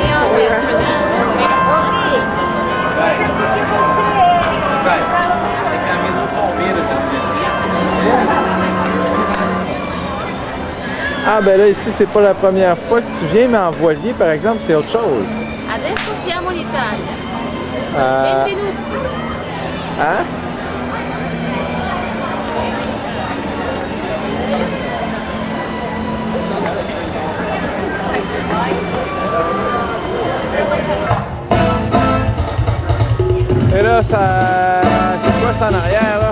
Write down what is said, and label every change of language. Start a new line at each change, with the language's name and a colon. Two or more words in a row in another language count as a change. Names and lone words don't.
French: Ah ben là ici c'est pas la première fois que tu viens, mais en voilier par exemple c'est autre chose.
Italian: Adesso siamo in Italia. Euh, Benvenuti.
French: hein? Et là ça, c'est quoi ça en arrière là?